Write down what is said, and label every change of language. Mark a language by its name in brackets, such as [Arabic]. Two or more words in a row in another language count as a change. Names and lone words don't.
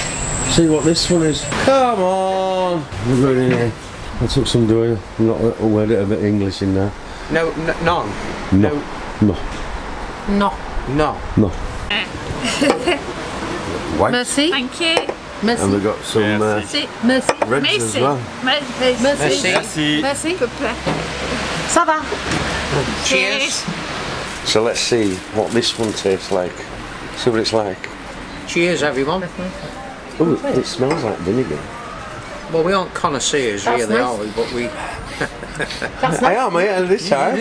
[English] See what this one is. Come on. We're going in here. I took some doing. I'm not a word of English in there. No, none. No. No. No. No. No. White. [French] Merci. [English] Thank you. [French] Merci. [English] And we've got some [French] Merci. [English] reds as well. [French] Merci. Merci. Merci. Ça va. [English] Cheers. So let's see what this one tastes like. See what it's like. Cheers, everyone. Oh, it smells like vinegar. Well, we aren't connoisseurs, That's really, nice. are we? But we. That's I nice. am, mate, at this time.